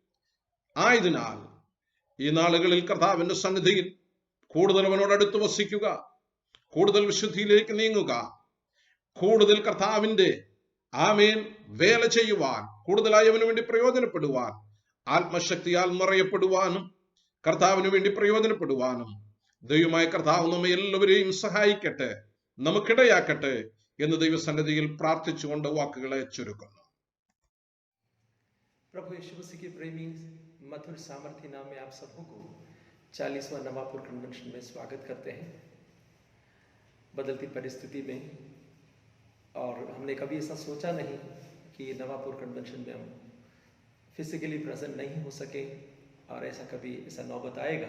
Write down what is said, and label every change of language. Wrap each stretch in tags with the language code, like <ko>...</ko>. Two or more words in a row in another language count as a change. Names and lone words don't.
<ml>ആയതിനാൽ ഈ നാളുകളിൽ കർത്താവിന്റെ സന്നിധിയിൽ കൂടുതൽ അവനോട് അടുത്ത് വസിക്കുക, കൂടുതൽ വിശുദ്ധിയിലേക്ക് നീങ്ങുക, കൂടുതൽ കർത്താവിന്റെ ആമേൻ വേല ചെയ്യുവാൻ, കൂടുതലായി അവന് വേണ്ടി പ്രയോജനപ്പെടുവാൻ, ആത്മശക്തിയാൽ നിറയപ്പെടുവാനും കർത്താവിന് വേണ്ടി പ്രയോജനപ്പെടുവാനും ദൈവമായ കർത്താവ് നമ്മെ എല്ലാവരെയും സഹായിക്കട്ടെ, നമുക്കിടയാക്കട്ടെ എന്ന് ദൈവസന്നിധിയിൽ പ്രാർത്ഥിച്ചുകൊണ്ട് വാക്കുകളെ ചുരുക്കുന്നു.</ml> <hi>प्रभु यीशु मसीह के प्रेमी मधुर सामर्थ्य नाम में आप सबों को 40वां नवापुर कन्वेंशन में स्वागत करते हैं। बदलती परिस्थिति में, और हमने कभी ऐसा सोचा नहीं कि नवापुर कन्वेंशन में हम</hi> <en>physically present</en> <hi>नहीं हो सके, और ऐसा नौबत आएगा।</hi>